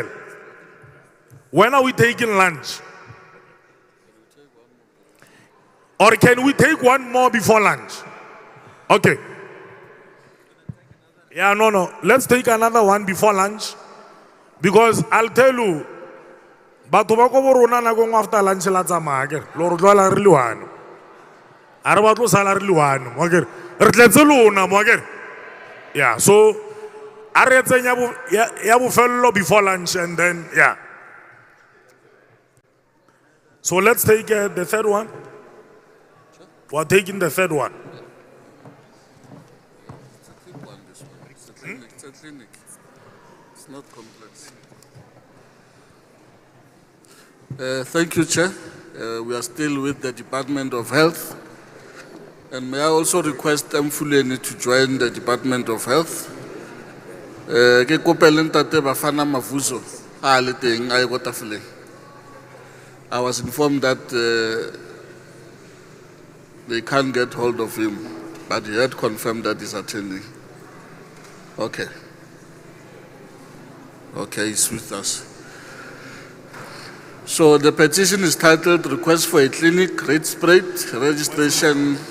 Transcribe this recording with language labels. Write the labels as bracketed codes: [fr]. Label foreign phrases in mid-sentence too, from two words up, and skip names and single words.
[en] When are we taking lunch? Or can we take one more before lunch? Okay. Yeah, no. Let's take another one before lunch. Because I'll tell you, [tn] batho ba ko borona na go [en] after lunch [tn] la tsamaya ke lo re tlola re le one. A re ba tlo sala re le one, mo ke re tletse lona mo ke. [en] Yeah, so [tn] a re tsenya ya bofello [en] before lunch and then yeah. So let's take the third one. We're taking the third one. It's a clinic. It's not complex. Thank you, Chair. We are still with the Department of Health. And may I also request Mfuleni to join the Department of Health. [tn] Ke kopele ntate Bafana Mavuso a le teng a go tafoleng. [en] I was informed that they can't get hold of him, but he had confirmed that he's attending. Okay. Okay, he's with us. So the petition is titled Request for a Clinic Rate Spread Registration.